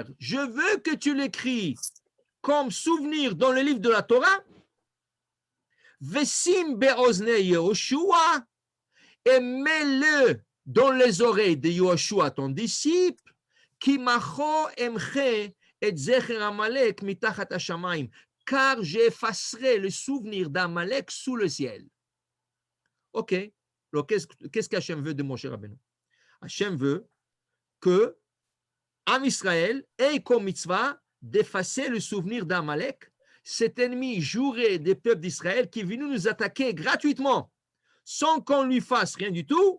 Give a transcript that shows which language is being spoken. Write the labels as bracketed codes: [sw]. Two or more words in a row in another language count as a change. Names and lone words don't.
[fr] Je veux que tu l'écris comme souvenir dans le livre de la Torah. [he] ושים באזני יהושע, [fr] et mets-le dans les oreilles de Yehoshua, ton disciple, [he] כי מחה אמחה את זכר עמלק מתחת השמים, [fr] car j'effacerai le souvenir d'Amalek sous le ciel. Ok, alors qu'est-ce qu'Hachem veut de Moshe Rabbeinu? Hachem veut que [he] עם ישראל [fr] ait comme mitzvah d'effacer le souvenir d'Amalek, cet ennemi juré des peuples d'Israël qui est venu nous attaquer gratuitement, sans qu'on lui fasse rien du tout.